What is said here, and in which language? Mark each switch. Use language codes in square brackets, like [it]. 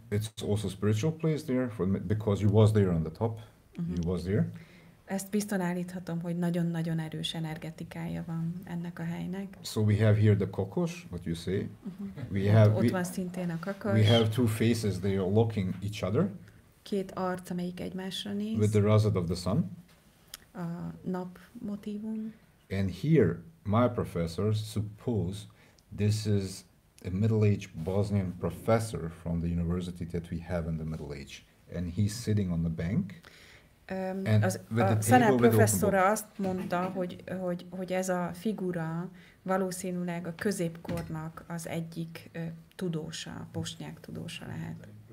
[en] It's also a spiritual place there, because you was there on the top. You was there. [hu] Ezt bizton állíthatom, hogy nagyon-nagyon erős energetikája van ennek a helynek. [en] So we have here the kokos, what you say. [hu] Ott van szintén a kakos. [en] We have two faces, they are looking each other. [hu] Két arc, amelyik egymásra néz. [en] With the razad of the sun. [hu] A nap motívum. [en] And here, my professors suppose this is a middle-aged Bosnian professor from the university that we have in the Middle Age. And he's sitting on the bank. [hu] A Sanel professzora azt mondta, hogy ez a figura valószínűleg a középkornak az egyik tudósa, bosnyák tudósa lehet.